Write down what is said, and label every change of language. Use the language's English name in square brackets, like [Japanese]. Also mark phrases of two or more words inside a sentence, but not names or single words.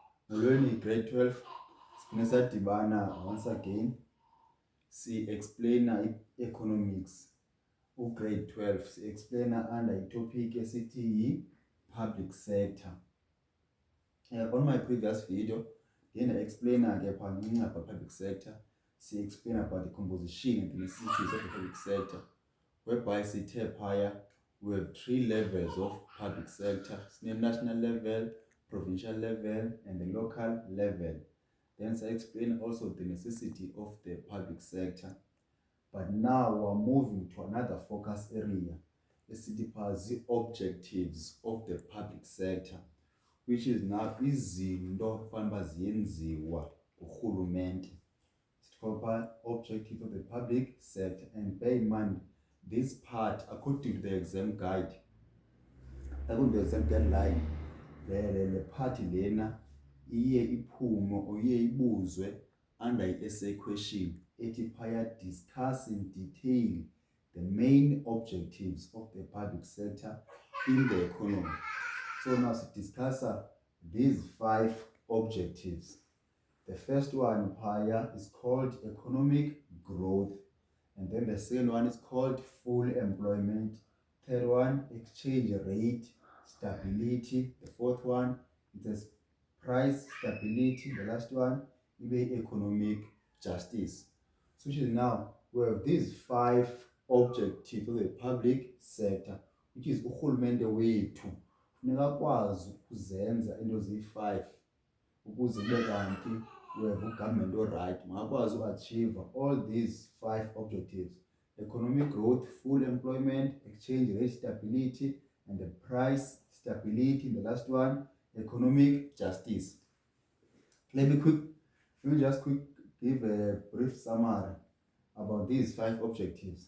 [Xhosa] Molweni grade 12 siphinda sadibana [English] once again [Xhosa] si-explaina i-economics grade 12 si-explaina under itopic esithi yi-public sector. [English] On my previous video [Xhosa] ndiye nda-explaina ke pancinci [English] about public sector, si-explain about the composition and the necessities of the public sector, whereby [Xhosa] sithe phaya [English] we have 3 levels of public sector, national level, provincial level and the local level. Then I explain also the necessity of the public sector. But now we're moving to another focus area, the objectives of the public sector, which is now [Xhosa] izinto fanele ziyenziwa ngurhulumente. [English] Objective of the public sector, and bear in mind this part according to the exam guide, according to the exam guideline, the party [Xhosa] lena iye iphume oye ibuzwe [English] under i-essay question [Xhosa] ethi phaya [English] discuss in detail the main objectives of the public sector in the economy. So now we discuss these 5 objectives. The first one phaya is called economic growth, and then the second one is called full employment, third one exchange rate stability, the fourth one is price stability, the last one is economic justice. So now we have these 5 objectives of the public sector, which is [Xhosa] urhulumente wethu funeka akwazi ukuzenza into ziyi-5 ukuze ibe kanti [English] we have [Xhosa] ugovernment oright makakwazi uachieve [English] all these 5 objectives: economic growth, full employment, exchange rate stability, and the price stability, the last one economic justice. Let me just give a brief summary about these 5 objectives.